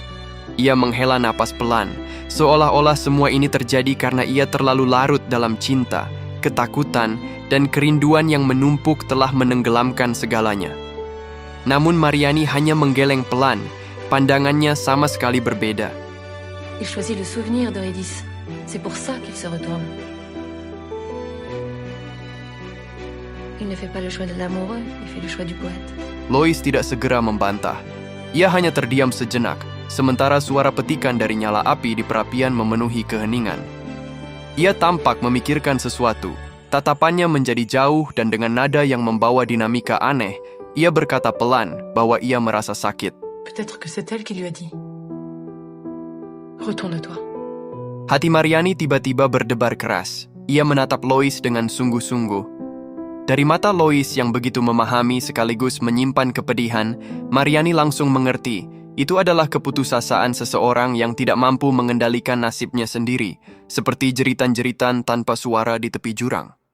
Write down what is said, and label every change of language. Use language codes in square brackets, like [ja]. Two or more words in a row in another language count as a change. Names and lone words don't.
[id] Ia menghela napas pelan, seolah-olah semua ini terjadi karena ia terlalu larut dalam cinta, ketakutan, dan kerinduan yang menumpuk telah menenggelamkan segalanya. Namun Mariani hanya menggeleng pelan, pandangannya sama sekali berbeda. [fr] Il choisit le souvenir d'Eurydice. C'est pour ça qu'il se retourne. Il ne fait pas le choix de l'amoureux, il fait le choix du poète. [id] Lois tidak segera membantah. Ia hanya terdiam sejenak, sementara suara petikan dari nyala api di perapian memenuhi keheningan. Ia tampak memikirkan sesuatu. Tatapannya menjadi jauh dan dengan nada yang membawa dinamika aneh, ia berkata pelan bahwa ia merasa sakit. [fr] Peut-être que c'est elle qui lui a dit. Retourne-toi. [id] Hati Mariani tiba-tiba berdebar keras. Ia menatap Lois dengan sungguh-sungguh. Dari mata Lois yang begitu memahami sekaligus menyimpan kepedihan, Mariani langsung mengerti. Itu adalah keputusasaan seseorang yang tidak mampu mengendalikan nasibnya sendiri, seperti jeritan-jeritan tanpa suara di tepi jurang.